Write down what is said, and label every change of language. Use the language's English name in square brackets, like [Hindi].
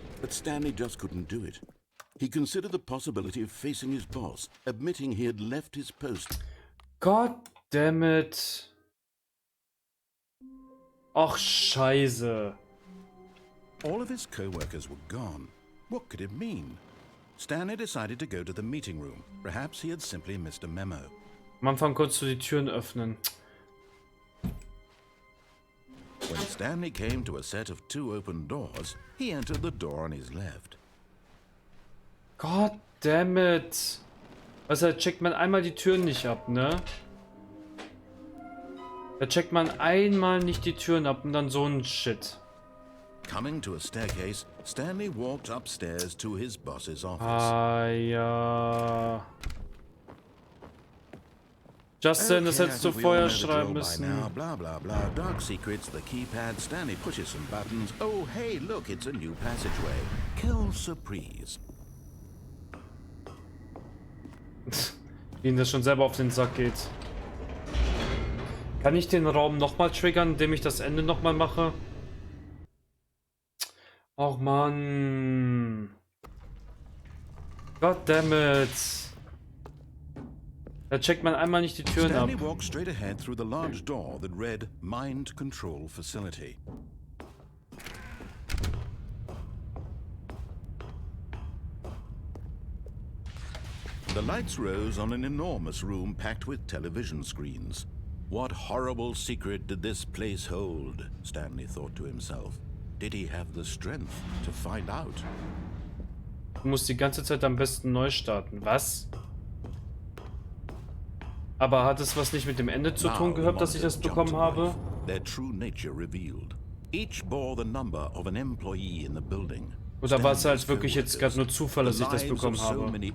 [English] But Stanley just couldn't do it. He considered the possibility of facing his boss, admitting he had left his post. God damn it. [German] Ach, Scheiße. [English] All of his co-workers were gone. What could it mean? Stanley decided to go to the meeting room. Perhaps he had simply missed a memo. [German] Am Anfang konntest du die Türen öffnen. [English] When Stanley came to a set of 2 open doors, he entered the door on his left. God damn it. [German] Also, da checkt man einmal die Türen nicht ab, ne? Da checkt man einmal nicht die Türen ab und dann so ein Shit. [English] Coming to a staircase, Stanley walked upstairs to his boss's office. [German] Ah, ja. Justin, das hättest du vorher schreiben müssen. [English] Blah, blah, blah. Dark secrets, the keypad. Stanley pushes some buttons. Oh, hey, look, it's a new passageway. Kill surprise. [German] Ihnen das schon selber auf den Sack geht. Kann ich den Raum nochmal triggern, indem ich das Ende nochmal mache? Och Mann. [English] God damn it. [German] Da checkt man einmal nicht die Türen ab. [English] Stanley walked straight ahead through the large door that read Mind Control Facility. The lights rose on an enormous room packed with television screens. What horrible secret did this place hold? Stanley thought to himself. Did he have the strength to find out? [German] Du musst die ganze Zeit am besten neu starten. Was? Aber hat es was nicht mit dem Ende zu tun gehabt, dass ich das bekommen habe? [English] Their true nature revealed. Each bore the number of an employee in the building. [German] Oder war es halt wirklich jetzt gerade nur Zufall, dass ich das bekommen habe?